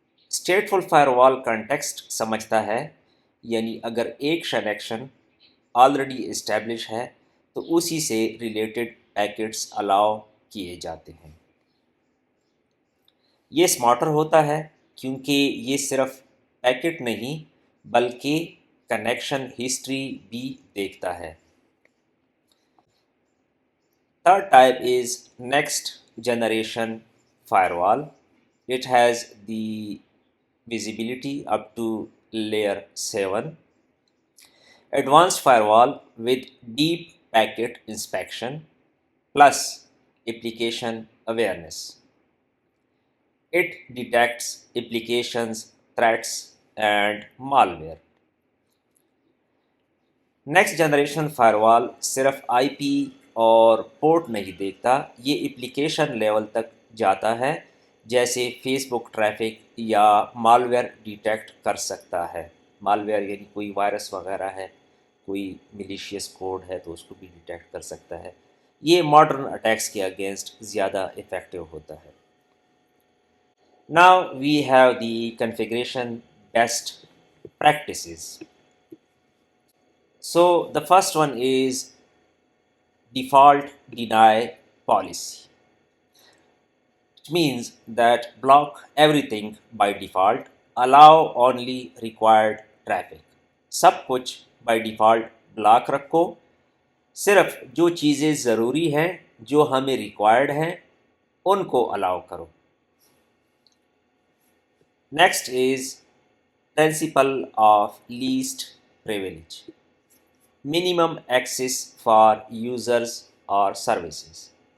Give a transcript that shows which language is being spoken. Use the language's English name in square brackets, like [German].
[Urdu] اسٹیٹفل fire وال context سمجھتا ہے، یعنی اگر ایک کنیکشن آلریڈی اسٹیبلش ہے تو اسی سے ریلیٹڈ پیکٹس الاؤ کیے جاتے ہیں۔ یہ سمارٹر ہوتا ہے کیونکہ یہ صرف پیکٹ نہیں بلکہ کنیکشن ہسٹری بھی دیکھتا ہے۔ [English] Third type is next generation firewall. It has the visibility up to layer 7. Advanced firewall with deep packet inspection plus application awareness. It detects applications, threats and malware. [Urdu] Next generation fire وال صرف آئی پی اور port نہیں دیکھتا، یہ application level تک جاتا ہے جیسے فیس بک ٹریفک یا مالویئر ڈیٹیکٹ کر سکتا ہے. مالویئر یعنی کوئی وائرس وغیرہ ہے، کوئی ملیشیس کوڈ ہے تو اس کو بھی ڈیٹیکٹ کر سکتا ہے. یہ ماڈرن اٹیکس کے اگینسٹ زیادہ افیکٹو ہوتا ہے. [English] Now we have the configuration best practices. So the first one is default deny policy. It means that block everything by default, allow only required traffic. [Urdu] سب کچھ by default block رکھو، صرف جو چیزیں ضروری ہیں جو ہمیں ریکوائرڈ ہیں ان کو الاؤ کرو. [English] Next is principle of least privilege, minimum access for users اور services.